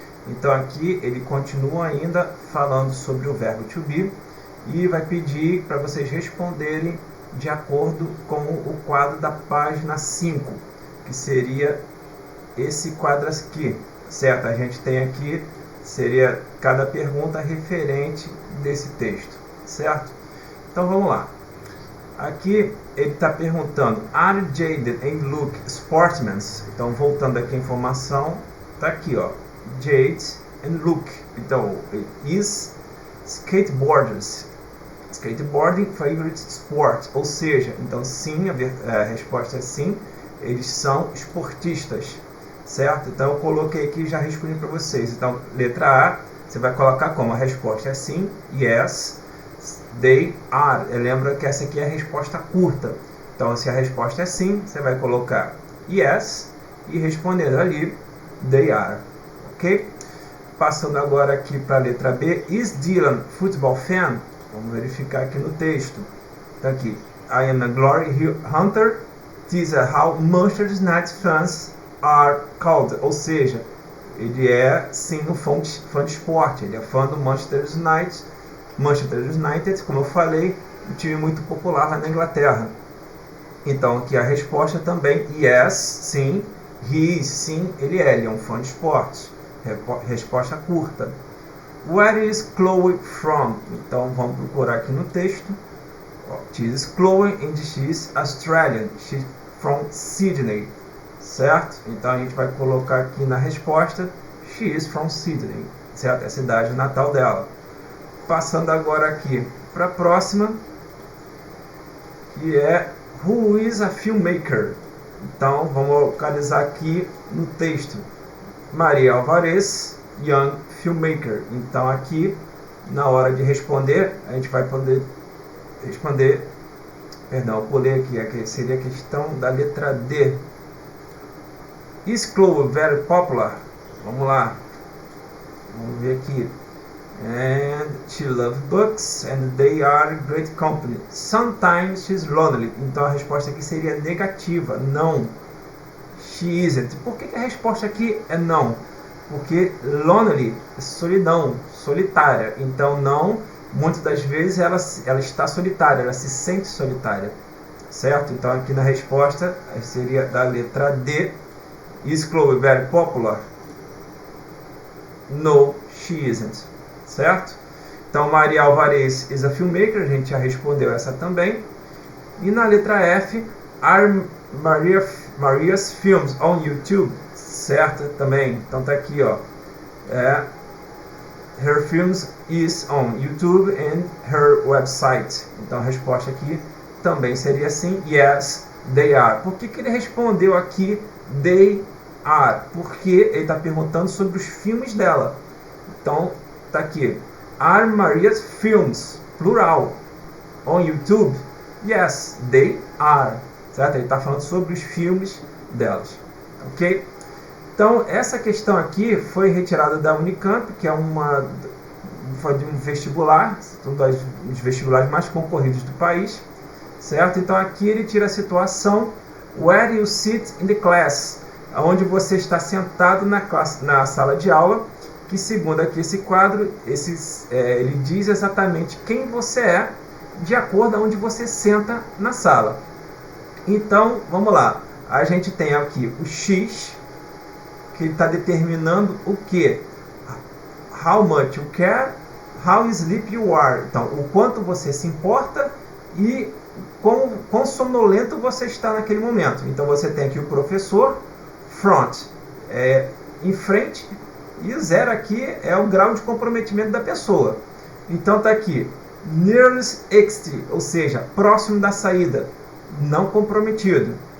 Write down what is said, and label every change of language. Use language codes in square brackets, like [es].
[pt] Então aqui ele continua ainda falando sobre o verbo to be e vai pedir para vocês responderem de acordo com o quadro da página 5, que seria esse quadro aqui, certo? A gente tem aqui, seria cada pergunta referente desse texto, certo? Então vamos lá. Aqui ele está perguntando, [en] are Jade and Luke sportsmen? [pt] Então voltando aqui a informação, está aqui, ó. [en] Jade and Luke. Então, is skateboarders. Skateboarding favorite sport. [pt] Ou seja, então sim, a resposta é sim, eles são esportistas, certo? Então eu coloquei aqui e já respondi para vocês. Então, letra A, você vai colocar como? A resposta é sim, [en] yes, they are. [pt] Lembra que essa aqui é a resposta curta. Então, se a resposta é sim, você vai colocar yes e respondendo ali, [en] they are. [pt] Ok? Passando agora aqui para a letra B. [en] Is Dylan football fan? [pt] Vamos verificar aqui no texto. Está aqui. [en] I am a glory hunter. This is how Manchester United fans are called. [pt] Ou seja, ele é sim um fã de esporte. Ele é fã do Manchester United. Manchester United, como eu falei, um time muito popular lá na Inglaterra. Então aqui a resposta também. Yes, sim. [en] He is, [pt] sim, ele é um fã de esporte. Resposta curta. [en] Where is Chloe from? [pt] Então vamos procurar aqui no texto. [en] She is Chloe and she is Australian. She's from Sydney. [pt] Certo? Então a gente vai colocar aqui na resposta. [en] She is from Sydney. [pt] Certo? É a cidade natal dela. Passando agora aqui para a próxima. Que é [en] Who is a filmmaker? [pt] Então vamos localizar aqui no texto. Maria Alvarez, young filmmaker. Então aqui, na hora de responder, a gente vai poder responder, perdão, eu pulei aqui seria a questão da letra D. [en] Is Chloe very popular? [pt] Vamos lá. Vamos ver aqui. [en] And she loves books and they are great company. Sometimes she's lonely. [pt] Então a resposta aqui seria negativa, não. [en] She isn't. [pt] Por que a resposta aqui é não? Porque lonely é solidão, solitária. Então não, muitas das vezes ela está solitária, ela se sente solitária. Certo? Então aqui na resposta seria da letra D. [en] Is Chloe very popular? No, she isn't. [pt] Certo? Então Maria Alvarez [en] is a filmmaker, [pt] a gente já respondeu essa também. E na letra F, [en] are Maria's films on YouTube? [pt] Certo? Também. Então tá aqui, ó. [en] Her films is on YouTube and her website. [pt] Então a resposta aqui também seria sim. [en] Yes, they are. [pt] Por que ele respondeu aqui [en] they are? [pt] Porque ele está perguntando sobre os filmes dela. Então tá aqui. [en] Are Maria's films, plural, on YouTube? Yes, they are. [pt] Certo? Ele está falando sobre os filmes delas. Ok? Então, essa questão aqui foi retirada da Unicamp, que é foi de um vestibular, um dos vestibulares mais concorridos do país. Certo? Então, aqui ele tira a situação [en] where you sit in the class, [pt] onde você está sentado na sala de aula, que segundo aqui esse quadro, ele diz exatamente quem você é, de acordo a onde você senta na sala. Então, vamos lá. A gente tem aqui o X, que está determinando o que? [en] How much you care, how sleepy you are. [pt] Então, o quanto você se importa e quão sonolento você está naquele momento. Então, você tem aqui o professor, [en] front, [pt] em frente, e o 0 aqui é o grau de comprometimento da pessoa. Então, está aqui, [en] nearest exit, [pt] ou seja, próximo da saída, não comprometido.